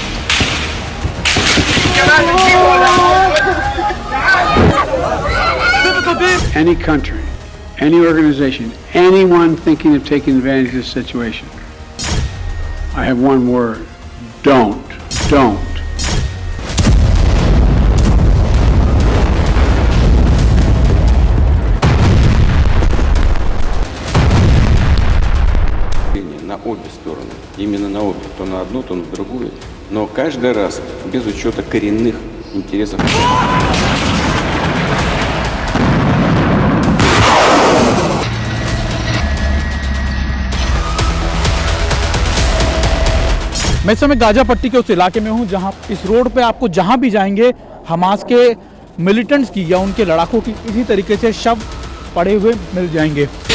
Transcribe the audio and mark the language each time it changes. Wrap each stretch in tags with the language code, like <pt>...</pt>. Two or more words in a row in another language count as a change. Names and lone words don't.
<en>Any country, any organization, anyone thinking of taking advantage of this situation, I have one word: don't.</en> <ru>На обе стороны, именно на обе, то на одну, то на другую, но каждый раз без учета коренных интересов.</ru> <hi>मैं इस समय गाजा पट्टी के उस इलाके में हूं जहां इस रोड पे आपको जहां भी जाएंगे हमास के मिलिटेंट्स की या उनके लड़ाकों की इसी तरीके से शव पड़े हुए मिल जाएंगे।</hi>